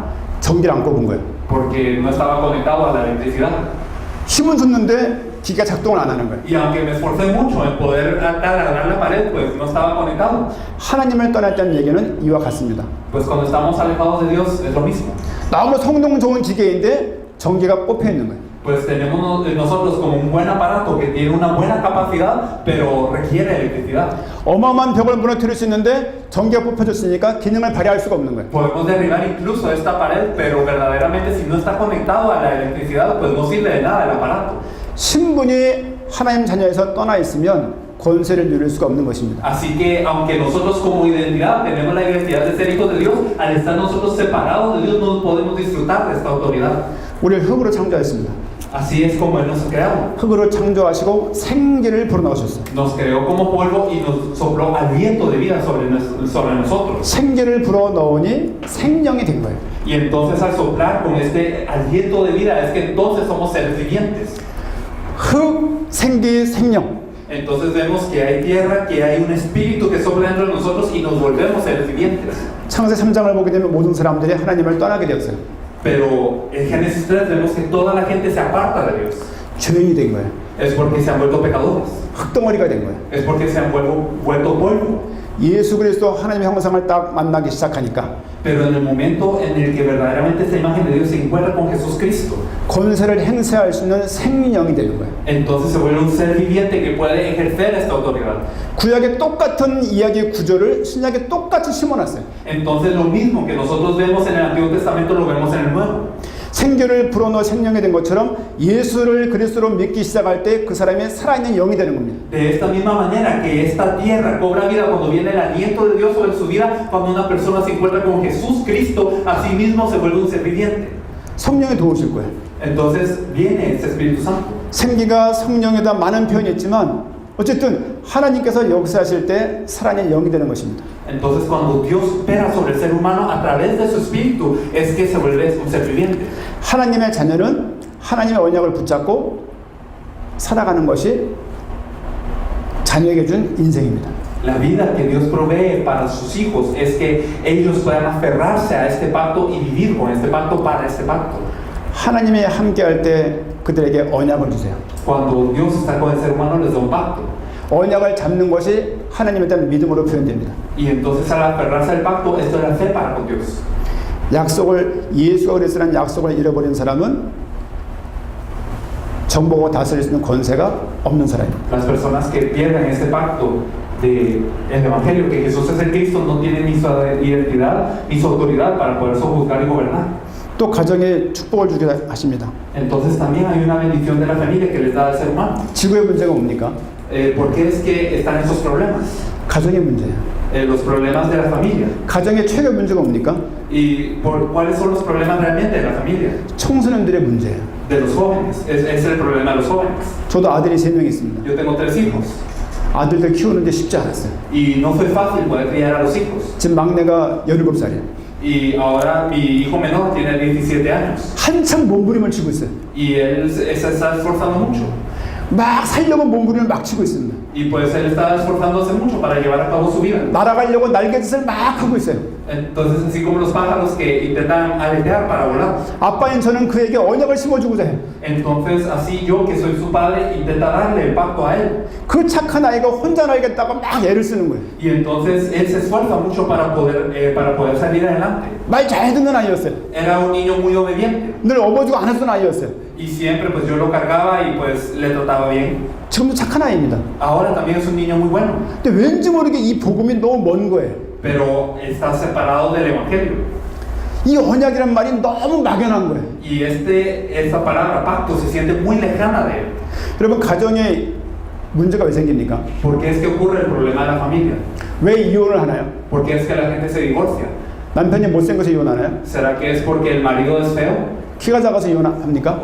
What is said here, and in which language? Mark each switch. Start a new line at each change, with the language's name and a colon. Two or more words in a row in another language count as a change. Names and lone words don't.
Korean: 전기를 안 꼽은 거예요.
Spanish: Porque no estaba conectado a la electricidad.
Korean: 힘은 줬는데 기계가 작동을 안 하는 거예요.
Spanish: Y aunque me esforcé mucho en poder taladrar la pared, pues no estaba conectado.
Korean: 하나님을 떠났다는 얘기는 이와 같습니다.
Spanish: Pues cuando estamos alejados de Dios es lo mismo.
Korean: 너무 성능 좋은 기계인데 전기가 꼽혀 있는 거예요.
Spanish: pues tenemos nosotros como un buen aparato que tiene una buena capacidad, pero requiere electricidad.
Korean: 어마어마한 벽을 무너뜨릴 수 있는데 전기가 뽑혀졌으니까 기능을 발휘할 수가 없는 거예요.
Spanish: Podemos derribar incluso esta pared, pero verdaderamente si no está conectado a la electricidad, pues no sirve de nada el aparato.
Korean: 신분이 하나님 자녀에서 떠나 있으면 권세를 누릴 수가 없는 것입니다.
Spanish: Así que aunque nosotros como identidad tenemos la identidad de ser hijos de Dios, al estar nosotros separados de Dios no podemos disfrutar de esta autoridad.
Korean: 우리를 흙으로 창조하였습니다.
Spanish: Así es como Él nos creó.
Korean: 흙으로 창조하시고 생기를 불어넣으셨어요.
Spanish: Nos creó como polvo y nos sopló aliento de vida sobre nosotros.
Korean: 생기를 불어넣으니 생명이 된 거예요.
Spanish: Y entonces al soplar con este aliento de vida es que entonces somos seres vivientes.
Korean: 흙, 생기, 생명.
Spanish: Entonces vemos que hay tierra, que hay un espíritu que sopla dentro de nosotros y nos volvemos seres vivientes.
Korean: 창세 3장을 보게 되면 모든 사람들이 하나님을 떠나게 되었어요.
Spanish: Pero en Génesis 3 vemos que toda la gente se aparta de Dios.
Korean: 죄인이 된 거예요.
Spanish: Es porque se han vuelto pecadores.
Korean: 흙덩어리가 된 거예요.
Spanish: Es porque se han vuelto polvo.
Korean: 예수 그리스도 하나님의 형상을 딱 만나기 시작하니까
Spanish: Pero en el momento en el que verdaderamente esta imagen de Dios se encuentra con Jesucristo,
Korean: 권세를 행사할 수 있는 생명이 되는 거예요.
Spanish: entonces se vuelve un ser viviente que puede ejercer esta autoridad.
Korean: 구약의 똑같은 이야기 구조를 신약에 똑같이 심어놨어요.
Spanish: Entonces lo mismo que nosotros vemos en el Antiguo Testamento lo vemos en el Nuevo.
Korean: 생교를 불어넣어 생명이 된 것처럼 예수를 그리스도로 믿기 시작할 때 그 사람이 살아있는 영이 되는 겁니다.
Spanish: De esta misma manera que esta tierra cobra vida cuando viene el aliento de Dios sobre su vida, cuando una persona se encuentra con Jesús Cristo, así mismo se vuelve un ser viviente.
Korean: 성령이 도우실 거예요.
Spanish: Entonces viene este Espíritu Santo.
Korean: 생기가 성령에다 많은 표현이 있지만 어쨌든 하나님께서 역사하실 때 살아있는 영이 되는 것입니다.
Spanish: Entonces cuando Dios opera sobre el ser humano a través de su espíritu es que se vuelve un ser viviente.
Korean: 하나님의 자녀는 하나님의 언약을 붙잡고 살아가는 것이 자녀에게 준 인생입니다.
Spanish: La vida que Dios provee para sus hijos es que ellos puedan aferrarse a este pacto y vivir con este pacto para este pacto.
Korean: 하나님이 함께할 때 그들에게 언약을 주세요.
Spanish: Cuando Dios está con el ser humano les da un pacto.
Korean: 언약을 잡는 것이 하나님에 대한 믿음으로 표현됩니다.
Spanish: Y entonces al aferrarse al pacto, esto es la fe para con Dios.
Korean: 약속을 예수가 그리스도라는 약속을 잃어버린 사람은 정복하고 다스릴 수 있는 권세가 없는 사람입니다.
Spanish: Las personas que pierden este pacto del Evangelio, que Jesús es el Cristo, no tienen ni su identidad ni su autoridad para poder sojuzgar y gobernar.
Korean: 또 가정에 축복을 주게 하십니다.
Spanish: Entonces también hay una bendición de la familia que les da al ser humano.
Korean: 지구의 문제가 뭡니까?
Spanish: ¿Por qué es que están esos problemas?
Korean: 가정의 문제예요.
Spanish: Los problemas de la familia.
Korean: 가정의 최대 문제가 뭡니까?
Spanish: ¿Y cuáles son los problemas realmente de la familia?
Korean: 청소년들의 문제예요.
Spanish: De los jóvenes. Es el problema de los jóvenes.
Korean: 저도 아들이 3명 있습니다.
Spanish: Yo tengo 3 hijos.
Korean: 아들들 키우는 게 쉽지 않았어요.
Spanish: Y no fue fácil poder criar a los hijos.
Korean: 지금 막내가 17살이에요.
Spanish: Y ahora mi hijo menor tiene 17 años.
Korean: 한참 몸부림을 치고 있어요.
Spanish: Y él se está esforzando mucho.
Korean: 막 살려고 몸부림을 막 치고 있습니다.
Spanish: Y pues él está esforzándose mucho para llevar a cabo su vida.
Korean: 날아가려고 날개짓을 막 하고 있어요.
Spanish: Entonces, así como los pájaros que intentan aletear para volar.
Korean: 아빠인 저는 그에게 언약을 심어주고자 해요.
Spanish: Entonces, así yo que soy su padre intenta darle el pacto a él.
Korean: 그 착한 아이가 혼자 날겠다고 막 애를 쓰는 거예요.
Spanish: Y entonces él se esfuerza mucho para poder salir adelante.
Korean: 말 잘 듣는 아이였어요.
Spanish: Era un niño muy obediente.
Korean: 늘 업어주고 안 했던 아이였어요.
Spanish: Y siempre pues yo lo cargaba y pues le trataba bien.
Korean: 지금도 착한 아이입니다.
Spanish: Ahora también es un niño muy bueno.
Korean: 근데 왠지 모르게 이 복음이 너무 먼 거예요.
Spanish: Pero está separado del evangelio.
Korean: 이 언약이란 말이 너무 막연한 거예요.
Spanish: Y esta palabra pacto se siente muy lejana de él.
Korean: 여러분 가정에 문제가 왜 생깁니까?
Spanish: ¿Por qué es que ocurre el problema de la familia?
Korean: 왜 이혼을 하나요?
Spanish: ¿Por qué es que la gente se divorcia?
Korean: 남편이 못생겨서 이혼하나요?
Spanish: ¿Será que es porque el marido es feo?
Korean: 키가 작아서 이혼합니까?